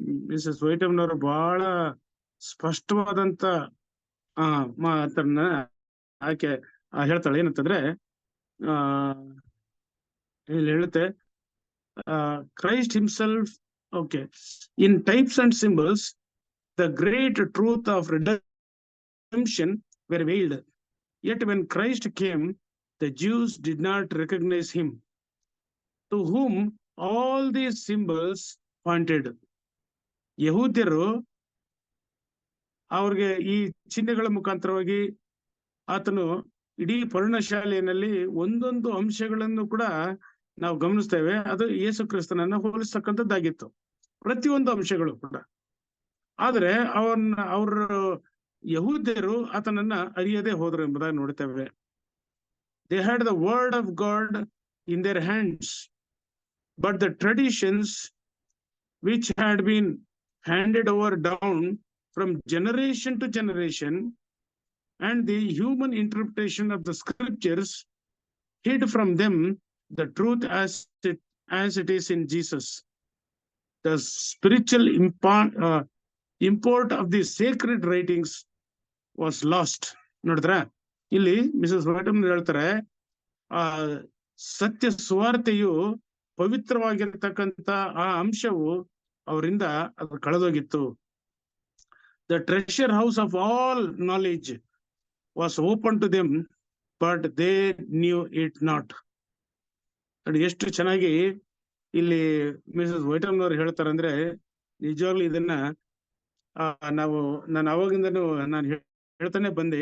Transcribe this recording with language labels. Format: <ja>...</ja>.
<kn>Mrs ವೈಟಮ್ನವರು ಬಹಳ ಸ್ಪಷ್ಟವಾದಂತ ಮಾತನ್ನ ಆಕೆ ಹೇಳ್ತಾಳೆ. ಏನಂತಂದ್ರೆ ಇಲ್ಲಿ ಹೇಳುತ್ತೆ,</kn> <en>Christ himself, okay, in types and symbols the great truth of redemption were veiled. Yet when Christ came, the Jews did not recognize him, to whom all these symbols pointed.</en> <kn>ಯಹೂದ್ಯರು ಅವ್ರಿಗೆ ಈ ಚಿಹ್ನೆಗಳ ಮುಖಾಂತರವಾಗಿ ಆತನು ಇಡೀ ಪರ್ಣಶಾಲೆಯಲ್ಲಿ ಒಂದೊಂದು ಅಂಶಗಳನ್ನು ಕೂಡ ನಾವು ಗಮನಿಸ್ತೇವೆ. ಅದು ಯೇಸು ಕ್ರಿಸ್ತನನ್ನ ಹೋಲಿಸ್ತಕ್ಕಂಥದ್ದಾಗಿತ್ತು, ಪ್ರತಿಯೊಂದು ಅಂಶಗಳು ಕೂಡ. ಆದ್ರೆ ಅವ್ರ ಯಹೂದ್ಯರು ಆತನನ್ನ ಅರಿಯದೆ ಹೋದ್ರು ಎಂಬುದಾಗಿ ನೋಡ್ತೇವೆ.</kn> <en>They had the word of God in their hands, but the traditions which had been handed over down from generation to generation and the human interpretation of the scriptures hid from them the truth as it is in Jesus. The spiritual import of the sacred writings was lost.</en> <kn>ನೋಡಿದ್ರ, ಇಲ್ಲಿ Mrs ವೈಟಮ್ ಹೇಳ್ತಾರೆ, ಸತ್ಯ ಸುವಾರ್ತೆಯು ಪವಿತ್ರವಾಗಿರ್ತಕ್ಕಂಥ ಆ ಅಂಶವು ಅವರಿಂದ ಅದು ಕಳೆದೋಗಿತ್ತು.</kn> <en>The treasure house of all knowledge was open to them, but they knew it not.</en> <kn>ಎಷ್ಟು ಚೆನ್ನಾಗಿ ಇಲ್ಲಿ ಮಿಸಸ್ ವೈಟಮ್ನವ್ರು ಹೇಳ್ತಾರೆ ಅಂದ್ರೆ, ನಿಜವಾಗ್ಲೂ ಇದನ್ನ ನಾನು ಅವಾಗಿಂದನೂ ನಾನು ಹೇಳ್ತಾನೆ ಬಂದೆ.</kn>